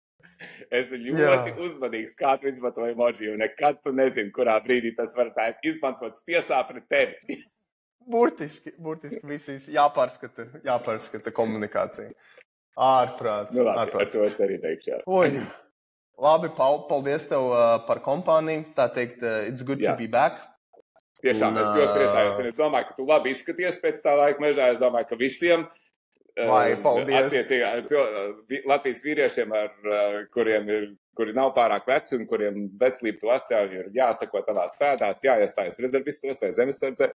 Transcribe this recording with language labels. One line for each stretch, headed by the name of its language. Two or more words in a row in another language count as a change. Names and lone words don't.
Latvian: Es esmu ļoti uzmanīgs, kā tu izmanto emoji, un nekad tu nezini, kurā brīdī tas var tā izmantots tiesā pret tevi. Burtiski visīs jāpārskata komunikācija. Ārprāts. Nu labi, ar to es arī teikšu, jā. Oi, labi, Paul, paldies tev par kompāniju. Tā teikt,
English: it's good to be back.
Latvian: Tiešām, es ļoti priecājos, un es domāju, ka tu labi izskaties pēc tā laika mežā. Es domāju, ka visiem Latvijas vīriešiem, kuri nav pārāk veci un kuriem veselība to atļauj, ir jāsako tavās pēdās, jāiestājas rezervistos vai zemesardzē.